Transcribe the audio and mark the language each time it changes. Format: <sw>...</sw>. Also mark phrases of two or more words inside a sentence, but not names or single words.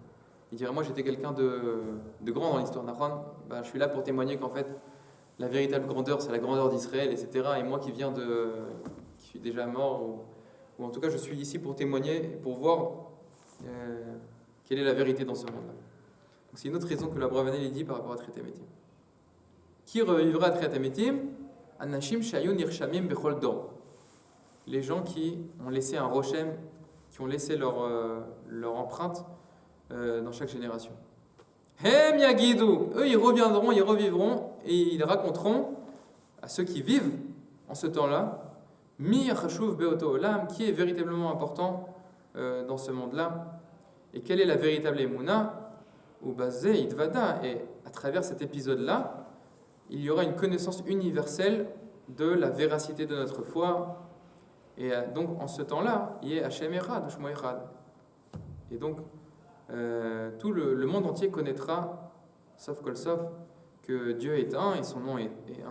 <fr>Il dirait, moi j'étais quelqu'un de grand dans l'histoire d'Achron, je suis là pour témoigner qu'en fait la véritable grandeur c'est la grandeur d'Israël, etc. Et moi qui suis déjà mort, ou en tout cas je suis ici pour témoigner, pour voir quelle est la vérité dans ce monde-là. Donc c'est une autre raison que l'Abravanel dit par rapport à</fr> <he>תחיית המתים.</he> <fr>Qui revivra à</fr> <he>תחיית המתים? אנשים שהיו נרשמים בכל דור.</he> <fr>Les gens qui ont laissé un rochem, qui ont laissé leur empreinte dans chaque génération.</fr> <he>הם יגידו,</he> <fr>eux ils revivront et ils raconteront à ceux qui vivent en ce temps-là,</fr> <he>מי חשוב באותו עולם,</he> <fr>qui est véritablement important dans ce monde-là, et quelle est la véritable émouna,</fr> <he>ובזה יתוודע,</he> <fr>et à travers cet épisode-là, il y aura une connaissance universelle de la véracité de notre foi, et donc en ce temps-là, il y a</fr> <he>השם אחד, שמו אחד,</he> <fr>et donc tout le monde entier connaîtra,</fr> <he>סוף כל סוף,</he> <fr>que Dieu est un et son nom est un.</fr>